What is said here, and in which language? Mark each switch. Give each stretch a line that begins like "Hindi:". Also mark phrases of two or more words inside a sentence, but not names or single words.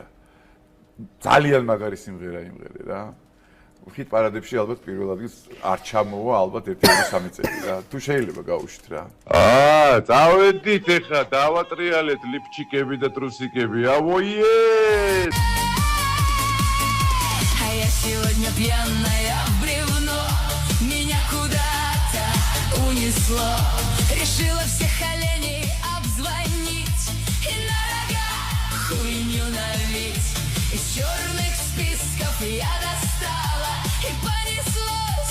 Georgian: ძალიან მაგარი სიმღერა იმღერე რა. ხით პარადებში ალბათ პირველ ადგილს არ ჩამოვა ალბათ 1-2 წელი რა. თუ შეიძლება გაუშვით რა. წავედით ეხლა დავატრიალეთ ლიფჩიკები და ტრუსიკები. ავოიე!
Russian: Сегодня пьяная в бревно, меня куда-то унесло. Решила всех оленей обзвонить и на рога хуйню налить. Из черных списков я достала и понеслось.